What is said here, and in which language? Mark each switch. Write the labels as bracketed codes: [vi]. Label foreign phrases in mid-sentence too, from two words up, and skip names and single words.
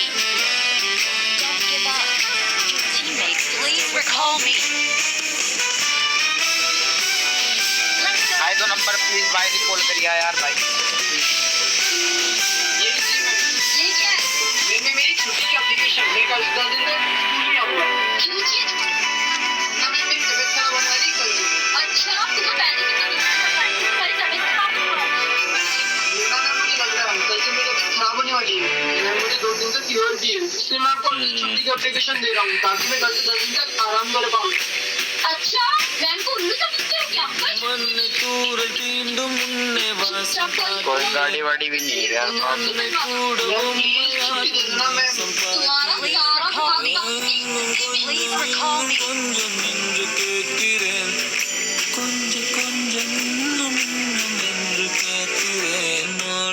[en] Don't give up. Your teammates, please recall me. Let's go. [hi] भाई तो नंबर प्लीज भाई रिकॉल करिए यार भाई। ये क्या है? मैंने मेरी छुट्टी की एप्लीकेशन लेकर 10 दिन तक स्कूल नहीं आऊंगा क्यों जी? ना मैं मेरी तबीयत खराब होने वाली कल से। अच्छा, तुम्हें पहले कितना दिन पता है? तुम्हारी तबीयत खराब क्यों हो गई? मेरा ना मुझे लग रहा है कल से मेरी तबीयत खराब होने वाली है। मुझे 2 दिन से फीवर भी है, इसलिए मैं आपको अपनी छुट्टी की एप्लीकेशन दे रहा हूँ ताकि मैं कल से 10 दिन तक आराम कर पाऊँ। अच्छा, मैम को उल्लू समझते हो क्या? [ta] மண்ணை தூரல் தீண்டும் முன்னே வாசம் [hi] कोई गाड़ी वाड़ी भी नहीं है यार। [ta] மண்ணை கூட [hi] छुट्टी दे देना मैं। तुम्हारा सारा काम [en] Please recall me. [ta] கொஞ்சம் நின்று கேட்கிறேன், கொஞ்சம் கொஞ்சம் இன்னும் இன்னும் என்று கேட்கிறேன்.